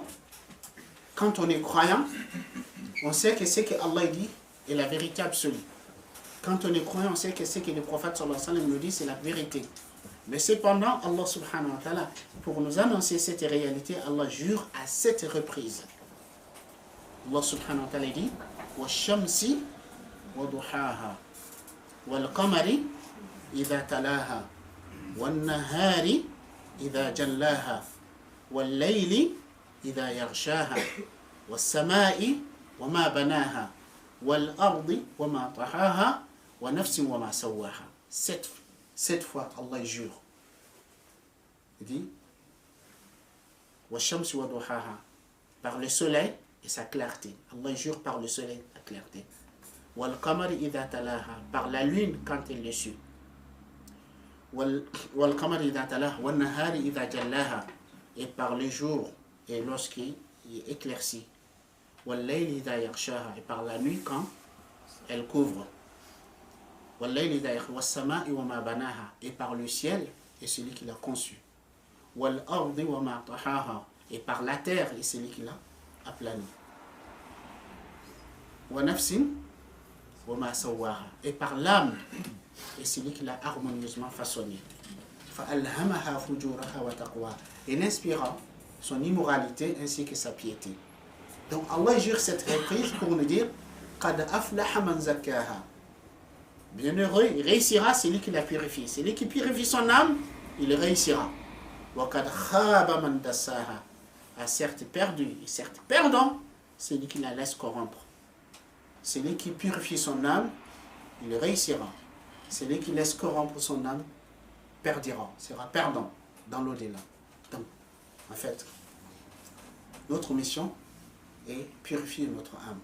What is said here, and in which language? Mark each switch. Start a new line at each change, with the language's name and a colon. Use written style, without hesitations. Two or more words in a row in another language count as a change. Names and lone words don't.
French: Quand on est croyant, on sait que ce que Allah dit est la vérité absolue. Quand on est croyant, on sait que ce que le prophète
Arabic: صلى الله عليه وسلم
French: nous dit, c'est la vérité. Mais cependant, Allah
Arabic: سبحانه وتعالى,
French: pour nous annoncer cette réalité, Allah jure à 7 reprises.
Arabic: Allah سبحانه وتعالى dit وَالشَّمْسِ وَضُحَاهَا وَالْقَمَرِ إِذَا تَلَاهَا وَالنَّهَارِ إِذَا جَلَّاهَا وَاللَّيْلِ إِذَا يَغْشَاهَا وَالسَّمَاءِ وَمَا بَنَاهَا وَالْأَرْضِ وَمَا طَحَاهَا وَنَفْسٍ وَمَا سَوَّاهَا.
French: 7 fois Allah jure. Il dit
Arabic: وَالشَّمْسِ وَضُحَاهَا,
French: par le soleil et et sa clarté. Allah jure par le soleil, la clarté.
Arabic: والقمر إذا تلاها,
French: par la lune quand elle le suit.
Arabic: والقمر إذا تلاها والنهار إذا جلاها,
French: et par le jour et lorsqu'il est éclairci.
Arabic: والليل إذا يغشاها,
French: et par la nuit quand elle couvre.
Arabic: والليل إذا يغشاها والسماء وما بناها,
French: et par le ciel et celui qui l'a conçu.
Arabic: والأرض وما طحاها,
French: et par la terre et celui qui l'a aplani.
Arabic: ونفس وما سواها,
French: et par l'âme et celui qui l'a harmonieusement façonné.
Arabic: فألهمها فجورها وتقوى,
French: et n'inspirant son immoralité ainsi que sa piété. Donc Allah jure cette reprise pour nous dire
Arabic: قد أفلح من زكاها.
French: Bienheureux, il réussira celui qui la purifie. Celui qui purifie son âme, il réussira.
Arabic: وقد خاب من دساها,
French: a certes perdu et certes perdant celui qui la laisse corrompre. Celui qui purifie son âme, il réussira. Celui qui laisse corrompre son âme perdira, sera perdant dans l'au-delà. Donc, en fait, notre mission est purifier notre âme.